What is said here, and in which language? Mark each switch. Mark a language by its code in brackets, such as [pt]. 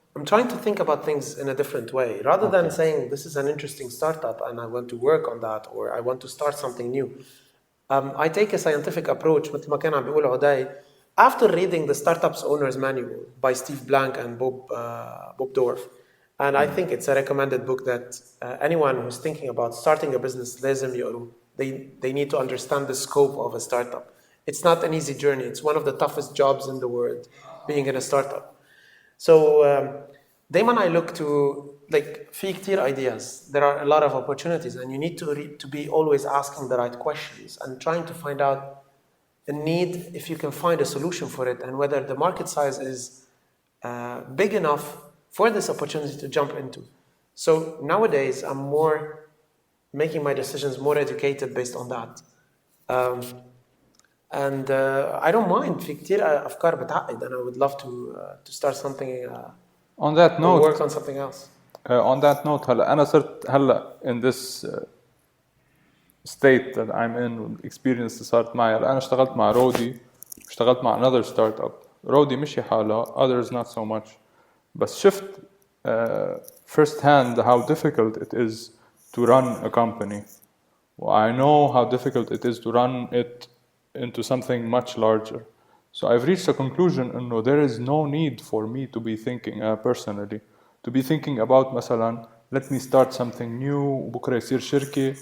[en] I'm trying to think about things in a different way, rather than saying this is an interesting startup and I want to work on that or I want to start something new. I take a scientific approach [ar] مثل ما كان عم بيقول عداي. [en] After reading the Startups Owner's Manual by Steve Blank and Bob Dorff, and I think it's a recommended book that anyone who's thinking about starting a business [ar] لازم يقروا. [en] They need to understand the scope of a startup. It's not an easy journey. It's one of the toughest jobs in the world, being in a startup. So [ar] دايما [en] I look to [ar] في كتير [en] ideas. There are a lot of opportunities, and you need to be always asking the right questions and trying to find out a need, if you can find a solution for it, and whether the market size is big enough for this opportunity to jump into. So nowadays I'm more making my decisions more educated based on that. And I don't mind [ar] في كتير أفكار بتعقد, [en] and I would love to start something on that note, work on something else. On that note, [ar] هلا أنا صرت هلا [en] in this state that I'm in والexperience [ar] اللي صارت معي. أنا اشتغلت مع رودي، اشتغلت مع [en] another startup. رودي [ar] مشي حالها, [en] others not so much. [ar] بس شفت [en] first hand how difficult it is to run a company. I know how difficult it is to run it into something much larger. So I've reached a conclusion [ar] إنه [en] there is no need for me to be thinking personally, to be thinking about مثلا let me start something new [ar] وبكرة يصير شركة.